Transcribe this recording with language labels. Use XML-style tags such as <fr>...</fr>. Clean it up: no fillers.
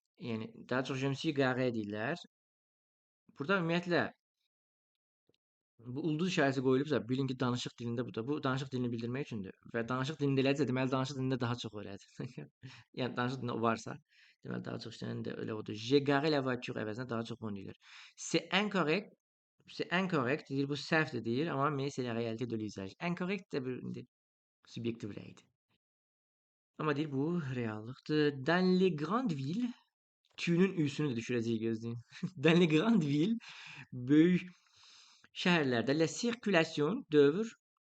<az>Yəni daha çox</az> <fr>je me suis garé</fr> <az>deyirlər. Burada ümumiyyətlə bu ulduz işarəsi qoyulubsa, bilin ki, danışıq dilində bu da. Bu danışıq dilini bildirmək üçündür. Və danışıq dilində elədirsə, deməli danışıq dilində daha çox öyrədir. Yəni danışıq dilində varsa, deməli daha çox işləyən də elə odur.</az> <fr>J'ai garé la voiture</fr> <az>əvəzinə daha çox bunu deyirlər.</az> <fr>C'est incorrect,</fr> <az>deyir, bu səhvdir deyir, amma</az> <fr>mais c'est la réalité de l'usage.</fr> <az>Incorrect də bir subyektiv rəydir. Amma deyir, bu reallıqdır.</az> <fr>Dans les grandes villes,</fr> <az>Q-nun üsünü də düşürəcəyik gözləyin.</az> <fr>Dans les grandes villes,</fr> <az>böyük şəhərlərdə</az> <fr>la circulation dövr</fr>